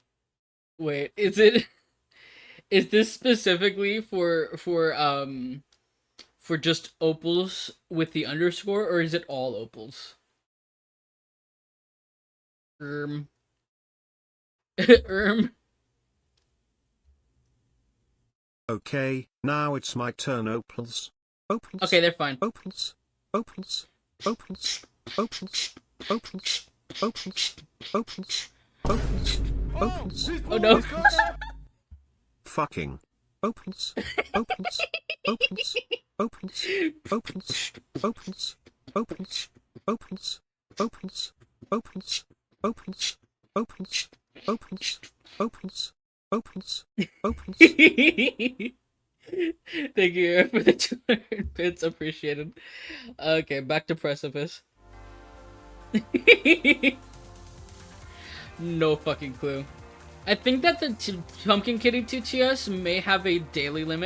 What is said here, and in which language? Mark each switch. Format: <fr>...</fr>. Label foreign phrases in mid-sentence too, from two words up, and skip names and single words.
<en>Is this specifically for just opals with the underscore, or is it all opals? Okay, now it's my turn. Opals. Opals. Okay, they're fine. Opals. Opals. Opals. Opals. Opals. Opals. Opals. Opals. Opals. Oh no. Fucking. Opals. Opals. Opals. Opals. Opals. Opals. Opals. Opals. Opals. Opals. Opals. Opals. Opals. Opals. Opals. Opals. Thank you for the 200 bits, appreciated. Okay, back to Precipice. No fucking clue. I think that the Pumpkin Kitty TTS may have a daily limit.</en>